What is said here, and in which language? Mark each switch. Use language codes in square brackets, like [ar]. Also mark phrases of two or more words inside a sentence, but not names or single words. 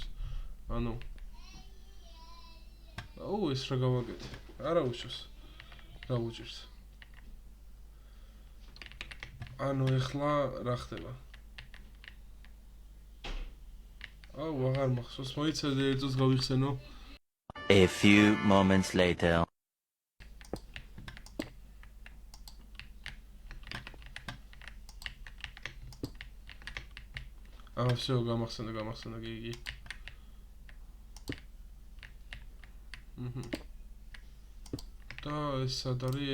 [ka] ანუ ეს რა გავაკეთე? არა უშავს. რა უჭირს? ანუ ეხლა რა ხდება? აღარ მახსოვს, მოიცადე ერთ წუთს გავიხსენო. [en] A few moments later. [ka] Всё, გამახსენა, გიგი. და ეს სად არის?